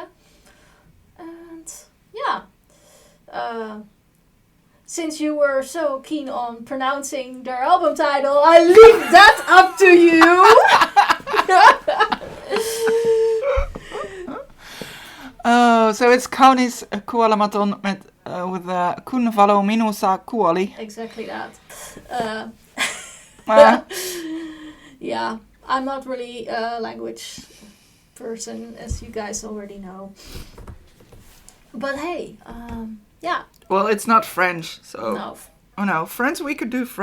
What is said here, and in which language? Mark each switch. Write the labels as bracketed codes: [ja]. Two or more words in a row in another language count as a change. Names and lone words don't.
[en] And since you were so keen on pronouncing their album title, I leave that up to you. Oh, so it's kaunis kuolematon with kun valo minussa kuoli. Exactly that. Uh, Yeah, I'm not really a language person, as you guys already know. But hey, yeah, well, it's not French, so... no. Oh no, French, we could do French.